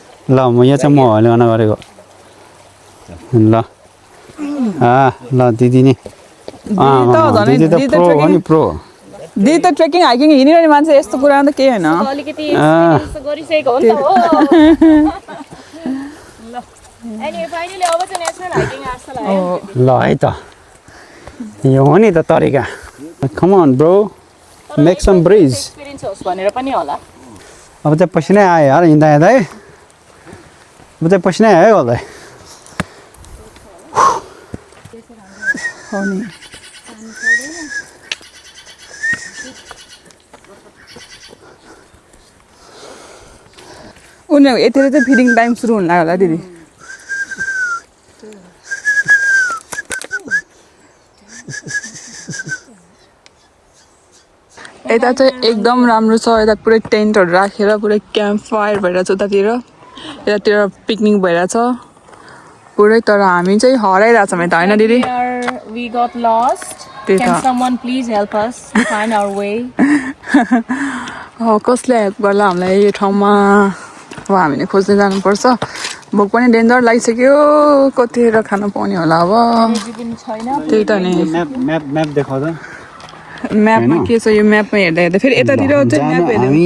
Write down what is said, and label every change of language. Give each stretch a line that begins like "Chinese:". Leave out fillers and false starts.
Nepali: ल म यहाँ चाहिँ म हल्लिन गरेको ल ल दिदी नि दिदी त प्रो हो नि प्रो दिदी त ट्रेकिङ हाइकिङ हिँडिरहने मान्छे यस्तो कुरामा त केही होइन अलिकति गरिसकेको हो नि त हो अनि फाइनली अब चाहिँ नेसनल हाइकिङ आजकल आयो ल है त यो हो नि त तरिका
English: come on bro make some bridge
Nepali: experience होस् भनेर पनि होला अब चाहिँ पसिनै आयो यार हिँड्दा हिँड्दा है अब चाहिँ पसिनै आयो होला हो नि उनीहरूको यतिले चाहिँ फिडिङ टाइम सुरु हुन लाग्यो होला दिदी यता चाहिँ एकदम राम्रो छ यता पुरै टेन्टहरू राखेर पुरै क्याम्प फायर भइरहेछ उतातिर यतातिर पिकनिक भइरहेछ पुरै तर हामी चाहिँ हराइरहेछौँ यता होइन दिदी
English: we got lost can someone please help us find our way
Nepali: कसले हेल्प गर्ला हामीलाई यो ठाउँमा अब हामीले खोज्दै जानुपर्छ भोक पनि डेन्जर लागिसक्यो कतिखेर खानु पाउने होला अब त्यही त नि म्याप देखाउँदा म्यापमा के छ यो म्यापमा हेर्दा हेर्दा फेरि यतातिर चाहिँ म्याप हेर्दा